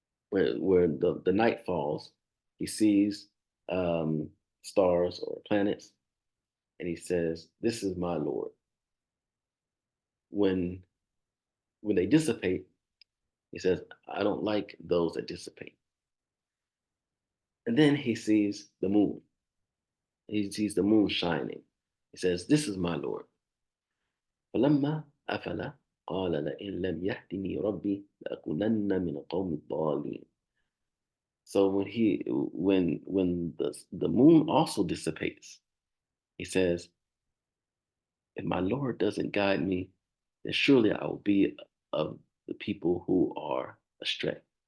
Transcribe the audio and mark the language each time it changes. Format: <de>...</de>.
<en>where the night falls, he sees um, stars or planets, and he says, "This is my Lord." When they dissipate, he says, "I don't like those that dissipate." And then he sees the moon. He sees the moon shining. He says, "This is my Lord."</en> <ar>فلما أفل قال لئن لم يهدني ربي لأكونن من القوم الضالين.</ar> <en>So when the moon also dissipates, he says, if my Lord doesn't guide me, then surely I will be of the people who are astray.</en>